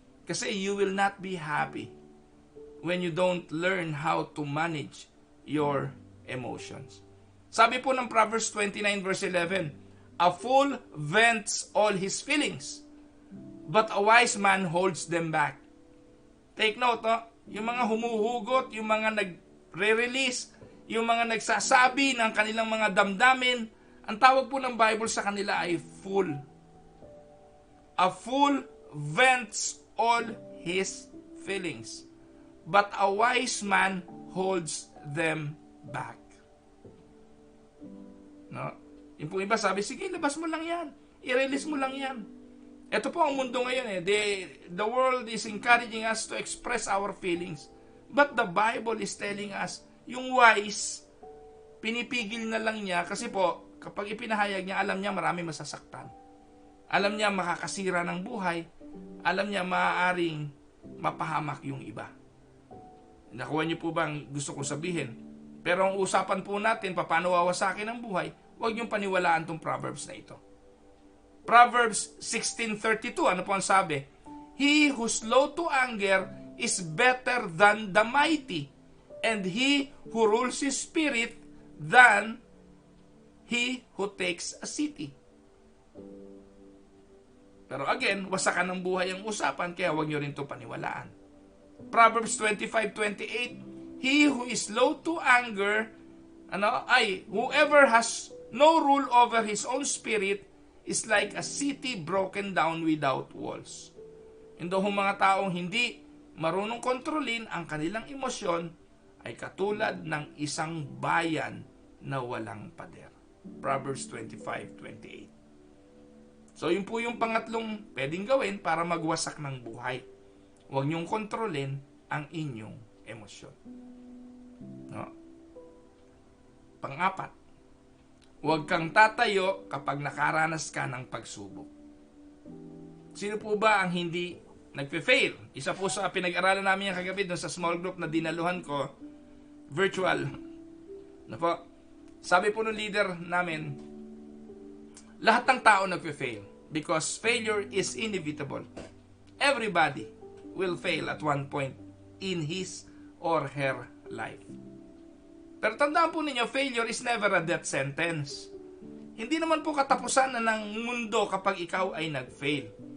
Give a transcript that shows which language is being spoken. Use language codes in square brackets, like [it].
[en] Kasi you will not be happy when you don't learn how to manage your emotions. [tl] Sabi po ng [en] Proverbs 29 verse 11, a fool vents all his feelings, but a wise man holds them back. [tl] Take note, yung mga humuhugot, yung mga nagre-release, yung mga nagsasabi ng kanilang mga damdamin, ang tawag po ng Bible sa kanila ay fool. [en] A fool vents all his feelings, but a wise man holds them back. [tl] No? Yung pong iba sabi, sige, labas mo lang yan. I-release mo lang yan. Ito po ang mundo ngayon eh. [en] The world is encouraging us to express our feelings. But the Bible is telling us, [tl] yung wise, pinipigil na lang niya kasi po, kapag ipinahayag niya, alam niya marami masasaktan. Alam niya makakasira ng buhay. Alam niya maaaring mapahamak yung iba. Nakuha niyo po ba ang gusto kong sabihin? Pero ang usapan po natin, paano wawasakin ang buhay, huwag niyong paniwalaan tong Proverbs na ito. Proverbs 16:32, ano po ang sabi? [en] He who's slow to anger is better than the mighty, and he who rules his spirit than he who takes a city. [tl] Pero again, wasakan ng buhay ang usapan, kaya huwag niyo rin ito paniwalaan. [en] Proverbs 25:28, he who is slow to anger, whoever has no rule over his own spirit is like a city broken down without walls. [tl] Ito mga taong hindi marunong kontrolin ang kanilang emosyon ay katulad ng isang bayan na walang pader. Proverbs 25:28. So yun po yung pangatlong pwedeng gawin para magwasak ng buhay. Huwag niyong kontrolin ang inyong emosyon. No? Pang-apat, huwag kang tatayo kapag nakaranas ka ng pagsubok. Sino po ba ang hindi nagpe-fail? Isa po sa pinag-aralan namin yung kagabi doon sa small group na dinaluhan ko, virtual. Na po, sabi po ng leader namin, lahat ng tao nagpe-fail [en] because failure is inevitable. Everybody will fail at one point in his or her life. [tl] Pero tandaan po ninyo, [en] failure is never a death sentence. [tl] Hindi naman po katapusan na ng mundo kapag ikaw ay nag-fail.